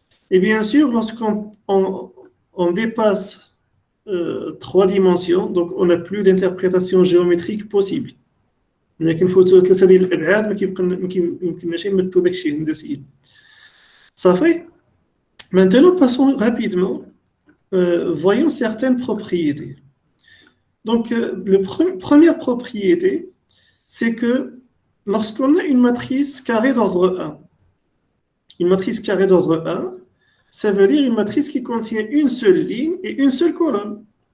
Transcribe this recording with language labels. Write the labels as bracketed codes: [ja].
[fr] Et bien sûr, lorsqu'on dépasse trois dimensions, donc on n'a plus d'interprétation géométrique possible. [ar] لكن فوتو ثلاثه ديال الابعاد ما يمكنناش نمثلوا داك الشيء هندسيا صافي. [fr] Maintenant passons rapidement voyons certaines propriétés. Donc, première propriété, c'est que lorsqu'on a une matrice carrée d'ordre 1, une matrice carrée d'ordre 1, ça veut dire une matrice qui contient une seule ligne et une seule colonne.